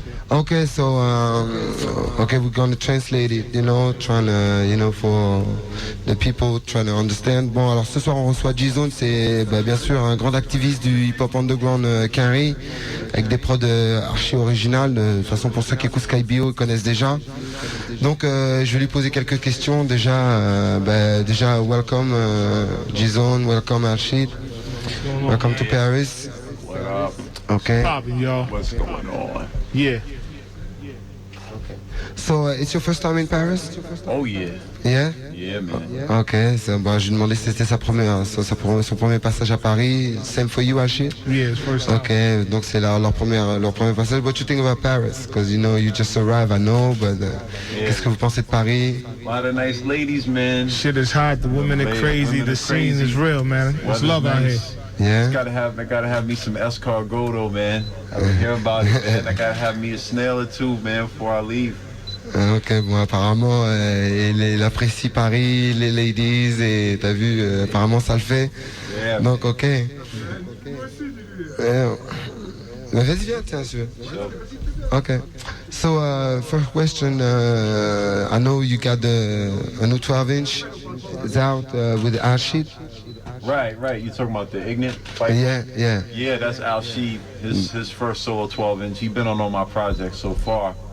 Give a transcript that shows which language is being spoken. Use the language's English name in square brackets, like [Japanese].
[English] Okay, so okay, we're gonna translate it, you know, trying to, you know, for the people trying to understand. [French] Bon, alors ce soir on reçoit G-Zone, c'est bien sûr un grand activiste du hip-hop underground Quinry, avec des prods archi originales. De toute façon, pour ceux qui écoutent Sky Bio, ils connaissent déjà. Donc, je vais lui poser quelques questions. [English] Déjà, welcome G-Zone, welcome Archid, welcome to Paris. What up? Okay. Popping, y'all. What's going on? Yeah. So, it's your first time in Paris? Oh yeah. Yeah? Yeah, man. [French] Ok, je lui demandais si c'était son premier passage à Paris. [English] Same for you, Ashit? Yeah, it's first time. [French] Ok, donc c'est leur premier passage. [English] What you think about Paris? Because you know, you just arrived, I know, but [French] qu'est-ce que vous pensez de Paris? [English] A lot of nice ladies, man. Shit is hot, the women are crazy, the scene is real, man. It's love out here. Yeah? I gotta have me some escargot though, man. I don't hear about it, man. I gotta have me a snail or two, man, before I leave. [French] Ok, bon, apparemment, il apprécie Paris, les ladies, et t'as vu, apparemment ça le fait. [English] Yeah, [French] Donc, ok. Mais vas-y, viens, tiens, si tu veux. [English] Okay. So, first question, I know you got a new 12-inch. It's out with Ashid. Right. You talking about the Ignite fight? Yeah. Yeah, that's Al Sheed. His first solo 12-inch. He's been on all my projects so far.